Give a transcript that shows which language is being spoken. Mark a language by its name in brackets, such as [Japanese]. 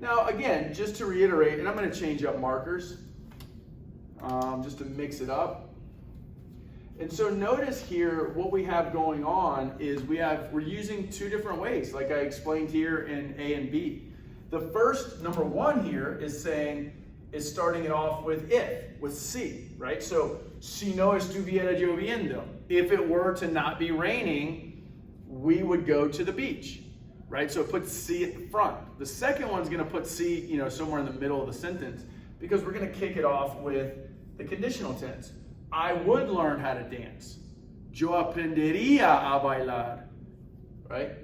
[English] Now, again, just to reiterate, and I'm going to change up markers just to mix it up. And so notice here what we have going on is we're using two different ways, like I explained here in A and B. The first, number one here, is starting it off with if, with si, right? [Spanish] So, si no estuviera lloviendo. [English] If it were to not be raining, we would go to the beach, right? So it puts si at the front. The second one's going to put si, somewhere in the middle of the sentence, because we're going to kick it off with the conditional tense. I would learn how to dance. [Spanish] Yo aprendería a bailar, [English] right?